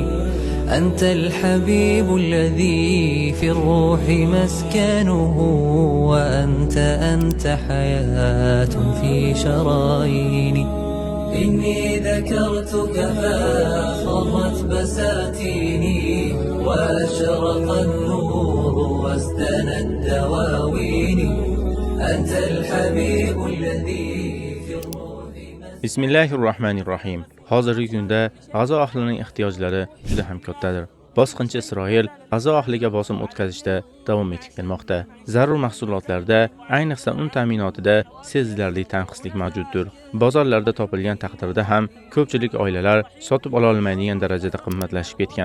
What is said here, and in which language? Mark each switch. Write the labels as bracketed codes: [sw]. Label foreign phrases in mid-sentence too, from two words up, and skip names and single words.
[ar] أنت الحبيب الذي في الروح مسكنه وأنت حياة في شراييني. إني ذكرتك فاخضرت بساتيني وأشرق النور وازدنت دواويني. أنت الحبيب الذي في الروح. [uz] Bismillahirrohmanirrohim. Hozirgi kunda G'azo ahlining ehtiyojlari juda ham kattadir. Bosqinchi Isroil G'azo ahliga bosim o'tkazishda davom etib kelmoqda. Zarur mahsulotlarda, ayniqsa un ta'minotida sezilarli tanqislik mavjuddir. Bozorlarda topilgan taqdirda ham ko'pchilik oilalar sotib ola olmaydigan darajada qimmatlashib ketgan.